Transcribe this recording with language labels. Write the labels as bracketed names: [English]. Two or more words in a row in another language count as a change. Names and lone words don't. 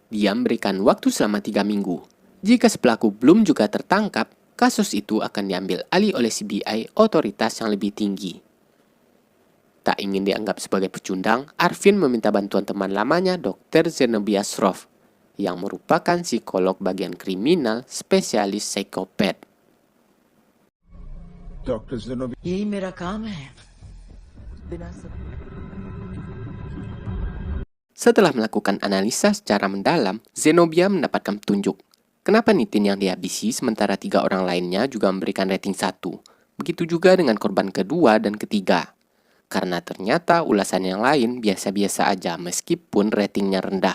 [Indonesian] Dia memberikan waktu selama 3 minggu. Jika si pelaku belum juga tertangkap, kasus itu akan diambil alih oleh CBI, otoritas yang lebih tinggi. Tak ingin dianggap sebagai pecundang, Arvin meminta bantuan teman lamanya Dr. Zenobia Shroff, yang merupakan psikolog bagian kriminal spesialis psikopat. Dr. Zenobia. [Hindi] यही मेरा काम है बिना सब [Indonesian] Setelah melakukan analisa secara mendalam, Zenobia mendapatkan petunjuk. Kenapa Nitin yang dihabisi sementara 3 orang lainnya juga memberikan rating 1. Begitu juga dengan korban kedua dan ketiga. Karena ternyata ulasan yang lain biasa-biasa aja meskipun ratingnya rendah.